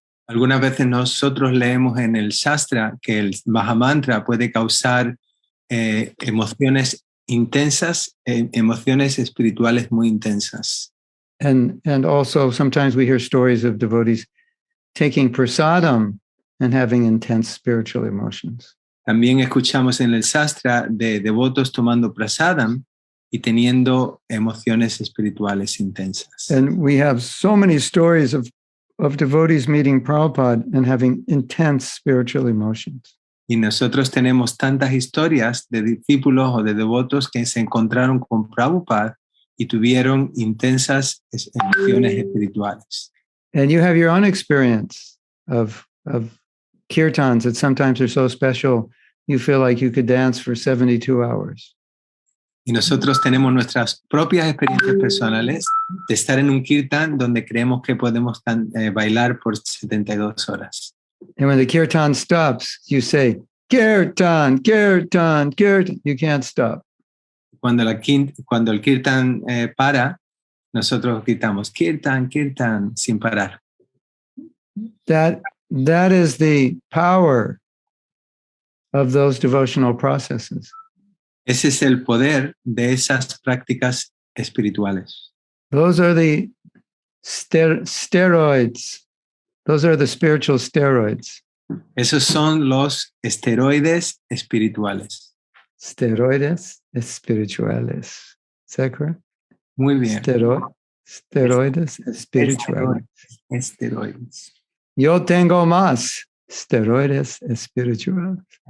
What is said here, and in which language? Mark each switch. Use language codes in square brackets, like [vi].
[es] Algunas veces nosotros leemos en el Shastra que el Maha Mantra puede causar emociones intensas, emociones espirituales muy intensas. [en] And also sometimes we hear stories of devotees taking prasadam and having intense spiritual emotions. [es] También escuchamos en el Sastra de devotos tomando prasadam y teniendo emociones espirituales intensas. [en] And we have so many stories of devotees meeting Prabhupada and having intense spiritual emotions. [es] Y nosotros tenemos tantas historias de discípulos o de devotos que se encontraron con Prabhupada y tuvieron intensas emociones espirituales. [en] And you have your own experience of kirtans that sometimes are so special, you feel like you could dance for 72 hours. [es] Y nosotros tenemos nuestras propias experiencias personales de estar en un kirtan donde creemos que podemos bailar por 72 horas. [en] And when the kirtan stops, you say, kirtan, kirtan, kirtan. You can't stop. [es] Cuando el kirtan para, nosotros gritamos, kirtan, kirtan, sin parar. [en] That is the power of those devotional processes. [es] Ese es el poder de esas prácticas espirituales. [en] Those are the steroids. Those are the spiritual steroids. [es] Esos son los esteroides espirituales. Steroides espirituales. ¿Es [en] that correct? [es] Muy bien. Steroides espirituales. Esteroides. Yo tengo más steroides espirituales.